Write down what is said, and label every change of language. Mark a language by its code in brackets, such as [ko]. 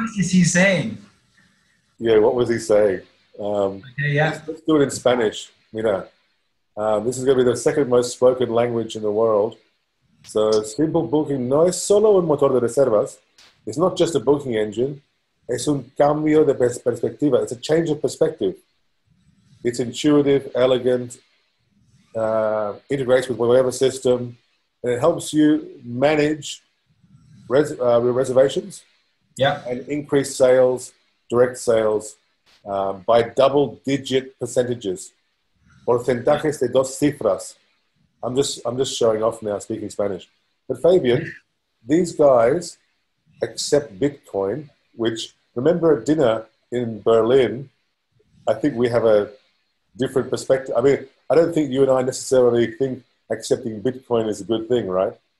[en] what is he saying? Yeah, what was he saying? Yeah. Let's do it in Spanish. Mira, this is going to be the second most spoken language in the world. So Simple Booking [es] no es solo un motor de reservas. [en] It's not just a booking engine. [es] Es un cambio de perspectiva. [en] It's a change of perspective. It's intuitive, elegant, integrates with whatever system, and it helps you manage reservations and increase sales, direct sales, by double-digit percentages. [es] Porcentajes de dos cifras. [en] I'm just showing off now, speaking Spanish. But Fabian, these guys accept Bitcoin, which, remember at dinner in Berlin, I think we have a different perspective. I mean, I don't think you and I necessarily think accepting Bitcoin is a good thing, right?